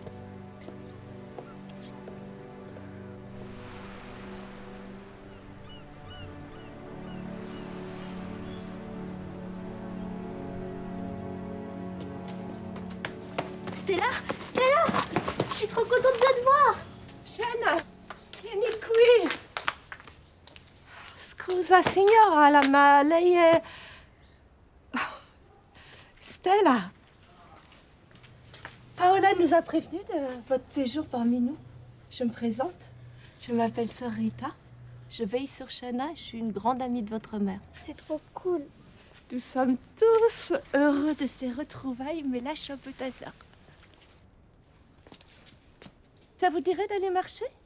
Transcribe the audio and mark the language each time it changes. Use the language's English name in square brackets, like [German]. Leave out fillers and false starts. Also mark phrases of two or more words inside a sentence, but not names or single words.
[French] Stella, Stella, je suis trop contente de te voir. Shanna, [Italian] vieni qui. Scusa signora, ma lei è... Stella. [French] Paola nous a prévenus de votre séjour parmi nous. Je me présente. Je m'appelle Sœur Rita. Je veille sur Shanna et je suis une grande amie de votre mère. C'est trop cool. Nous sommes tous heureux de ces retrouvailles, mais là, je suis un peu hasard. Ça vous dirait d'aller marcher?